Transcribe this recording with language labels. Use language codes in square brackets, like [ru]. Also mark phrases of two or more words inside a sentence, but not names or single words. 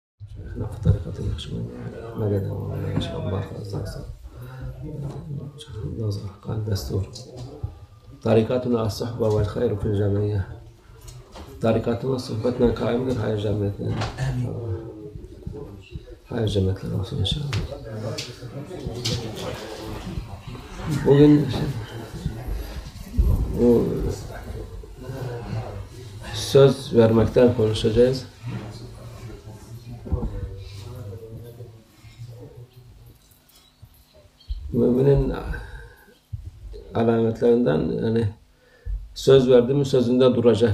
[ar] شيخنا في طريقة النقشبندية مدد الله إن شاء الله خاصة نظر قال دستور طريقتنا الصحبة والخير في الجمعية طريقتنا صحبتنا قائمة هاي جمعيتنا هاي جمعية الرسول إن شاء الله. [tr] Bugün bu söz vermekten konuşacağız. Müminin alametlerinden yani söz verdi mi sözünde duracak.